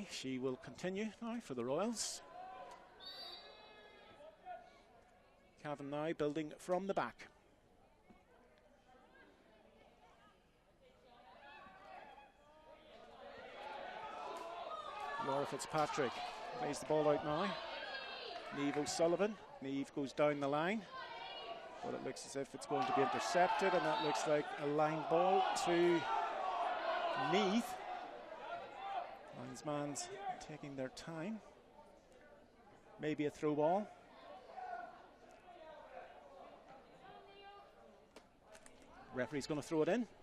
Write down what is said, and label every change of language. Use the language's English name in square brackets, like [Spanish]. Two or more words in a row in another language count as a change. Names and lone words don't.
[English] She will continue now for the Royals. Cavan now building from the back. Laura Fitzpatrick plays the ball out now. Niamh O'Sullivan. Niamh goes down the line, but it looks as if it's going to be intercepted, and that looks like a line ball to Meath. Linesman's taking their time. Maybe a throw ball. Referee's going to throw it in.